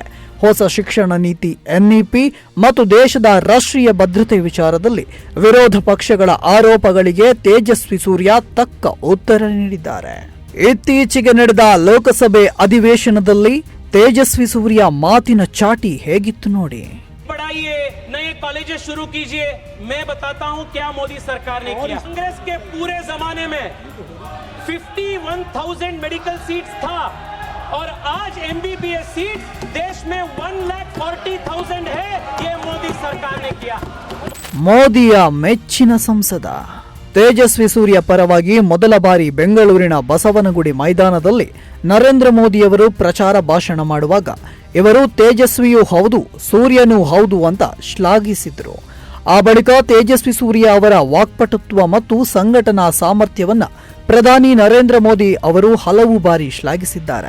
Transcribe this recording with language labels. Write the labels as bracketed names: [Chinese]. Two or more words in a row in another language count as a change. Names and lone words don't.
[Kannada] ಹೊಸ ಶಿಕ್ಷಣ ನೀತಿ NEP ಮತ್ತು ದೇಶದ ರಾಷ್ಟ್ರೀಯ ಭದ್ರತೆ ವಿಚಾರದಲ್ಲಿ ವಿರೋಧ ಪಕ್ಷಗಳ ಆರೋಪಗಳಿಗೆ ತೇಜಸ್ವಿ ಸೂರ್ಯ ತಕ್ಕ ಉತ್ತರ ನೀಡಿದ್ದಾರೆ. ಇತ್ತೀಚೆಗೆ ನಡೆದ ಲೋಕಸಭೆ ಅಧಿವೇಶನದಲ್ಲಿ ತೇಜಸ್ವಿ ಸೂರ್ಯ ಮಾತಿನ ಚಾಟಿ ಹೇಗಿತ್ತು ನೋಡಿ. [Hindi] पढ़ाइए, नए कॉलेजेस शुरू कीजिए. मैं बताता हूं क्या मोदी सरकार ने किया. कांग्रेस के पूरे जमाने में 51,000 [English] medical seats [Hindi] था और आज MBBS सीट देश में 1,40,000 है. ये मोदी सरकार ने किया. [Kannada] ಮೋದಿಯ ಮೆಚ್ಚಿನ ಸಂಸದ ತೇಜಸ್ವಿ ಸೂರ್ಯ ಪರವಾಗಿ ಮೊದಲ ಬಾರಿ ಬೆಂಗಳೂರಿನ ಬಸವನಗುಡಿ ಮೈದಾನದಲ್ಲಿ ನರೇಂದ್ರ ಮೋದಿಯವರು ಪ್ರಚಾರ ಭಾಷಣ ಮಾಡುವಾಗ ಇವರು ತೇಜಸ್ವಿಯೂ ಹೌದು, ಸೂರ್ಯನೂ ಹೌದು ಅಂತ ಶ್ಲಾಘಿಸಿದ್ರು. ಆ ಬಳಿಕ ತೇಜಸ್ವಿ ಸೂರ್ಯ ಅವರ ವಾಕ್ಪಟುತ್ವ ಮತ್ತು ಸಂಘಟನಾ ಸಾಮರ್ಥ್ಯವನ್ನ ಪ್ರಧಾನಿ ನರೇಂದ್ರ ಮೋದಿ ಅವರು ಹಲವು ಬಾರಿ ಶ್ಲಾಘಿಸಿದ್ದಾರೆ.